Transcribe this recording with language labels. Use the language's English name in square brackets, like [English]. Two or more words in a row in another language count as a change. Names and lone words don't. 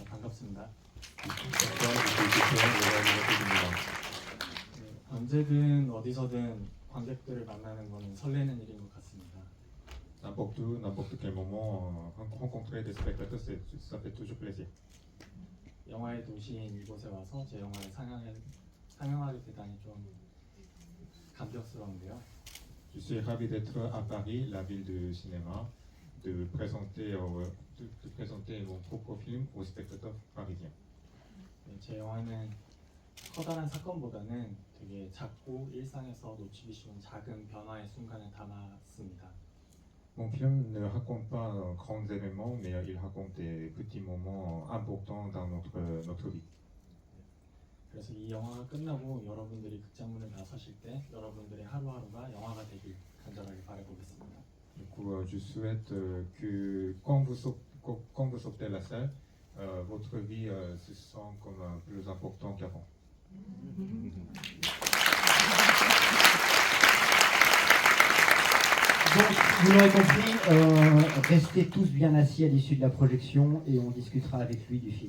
[Korean] 반갑습니다. 네, 언제든 어디서든 관객들을 만나는 것은 설레는 일인 것 같습니다. [French] N'importe où, n'importe quel moment, rencontrer des spectateurs, ça fait toujours plaisir. [Korean] 영화의 도시인 이곳에 와서 제 영화를 상영하게 되다니 좀 감격스러운데요. [French] Je suis ravi d'être à Paris, la ville de cinéma, de présenter mon propre film aux spectateurs parisiens. [Korean] 네, 제 영화는 커다란 사건보다는 되게 작고 일상에서 놓치기 쉬운 작은 변화의 순간을 담았습니다. [French] Mon film ne raconte pas grands événements, mais il raconte des petits moments importants dans notre vie. [Korean] 그래서 이 영화가 끝나고 여러분들이 극장문을 나서실 때 여러분들의 하루하루가 영화가 되길 간절하게 바라보겠습니다. [French] Du coup, je souhaite que quand vous sortez de la salle, votre vie se sent comme plus important qu'avant. Donc, vous l'aurez compris, restez tous bien assis à l'issue de la projection et on discutera avec lui du film.